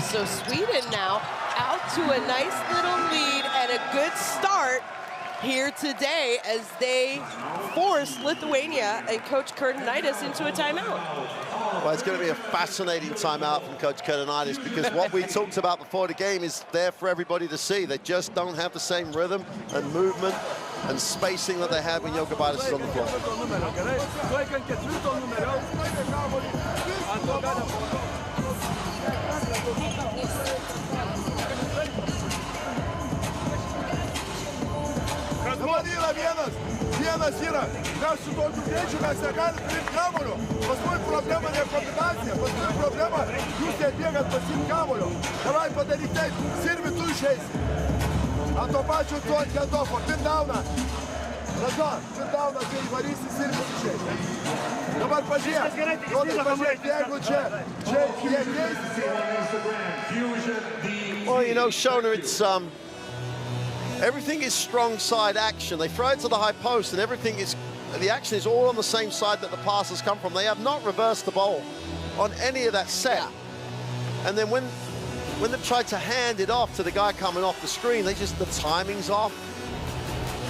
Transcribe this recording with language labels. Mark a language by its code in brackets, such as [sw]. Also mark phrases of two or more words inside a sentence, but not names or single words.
[en] So Sweden now out to a nice little lead and a good start here today as they force Lithuania and Coach Kurtinaitis into a timeout. Well, it's going to be a fascinating timeout from Coach Kurtinaitis because what we talked about before the game is there for everybody to see. They just don't have the same rhythm and movement and spacing that they have when Jokubaitis is on the floor. [lt] Vienas yra, mes su tokiu greičiu mes negalim priimti kamuolio. Paskui problema ne kombinacija, paskui problema jūs nebėgat pasiimti kamuolio. Davai padaryk taip, Sirvi tu išeisi. Ant to pačio tu ant Hendofo, [en] pin downą. [lt] Razon, [en] pin downą, [lt] kai įvarysi, Sirvis išeisi. Dabar pažiūrėk, jeigu čia jie keisis. [en] Well, you know, Shona, it's everything is strong side action. They throw it to the high post and the action is all on the same side that the passes come from. They have not reversed the ball on any of that set. And then when they've tried to hand it off to the guy coming off the screen, the timing's off.